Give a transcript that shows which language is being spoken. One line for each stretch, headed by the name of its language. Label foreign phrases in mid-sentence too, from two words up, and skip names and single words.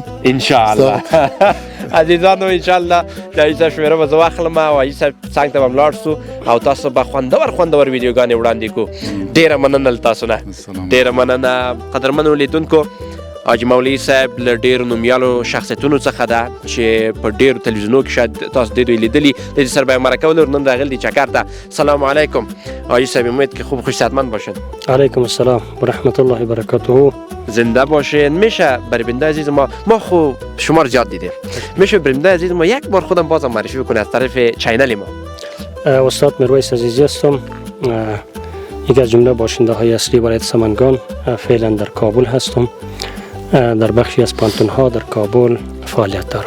Arabic: ان شاء الله
Pashto: عزیزانو
Arabic: ان شاء الله
Pashto: د حاجي صاحب شمېره به زه واخلم او حاجي صاحب څنګ ته به هم لاړ شو او تاسو به خوندور ویډیوګانې وړاندې کړو ډېره مننه له تاسو نه ډېره مننه قدرمنو لیدونکو حاجي مولوي صاحب له ډېرو نومیالو شخصیتونو څخه ده چې په ډېرو تلویزیونو کې شاید تاسو د دوی لیدلي د دې سره به یې مرکه ولرو نن راغلي دي چکر ته
Arabic: سلام علیکم
Pashto: حاجی صاحب
Persian: امید که خوب خوش صحتمند باشد
Arabic: علیکم السلام و رحمت الله و برکاته
Persian: زنده باشین میشه برای بنده عزیز ما خب شما رو زیاد دیدیم میشه برای بنده عزیز ما یک بار خودم بازم معرفی بکنه از طرف چینل ما استاد میرویس عزیزی هستم یکی از جمله باشنده های اصلی ولایت سمنگان فعلا در کابل هستم در بخشی از پانتون ها در کابل فعالیت دارم